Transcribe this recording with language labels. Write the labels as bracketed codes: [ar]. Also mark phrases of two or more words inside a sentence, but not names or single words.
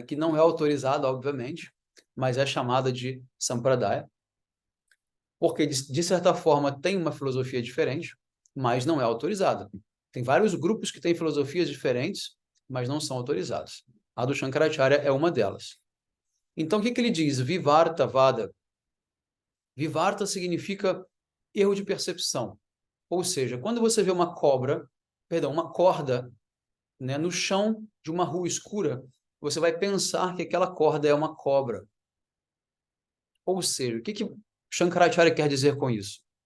[pt] Que não é autorizada, obviamente, mas é chamada de Sampradaya, porque, de certa forma, tem uma filosofia diferente, mas não é autorizada. Tem vários grupos que têm filosofias diferentes, mas não são autorizados. A do Shankaracharya é uma delas. Então, o que ele diz? Vivarta Vada. Vivarta significa erro de percepção. Ou seja, quando você vê uma corda, né, no chão de uma rua escura, você vai pensar que aquela corda é uma cobra. Ou seja, o que Shankaracharya quer dizer com isso?